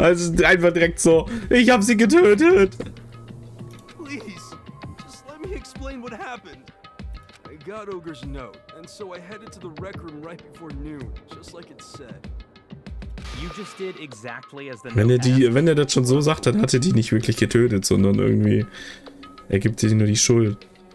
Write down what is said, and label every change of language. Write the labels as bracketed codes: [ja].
[de] Also einfach direkt so, ich hab sie getötet. [en] Please, just let me explain what happened. I got Ogre's note, and so I headed to the rec room right before noon, just like it said. You just did exactly as the [de] Wenn er das schon so sagt, dann hat er die nicht wirklich getötet, sondern irgendwie er gibt sich nur die Schuld.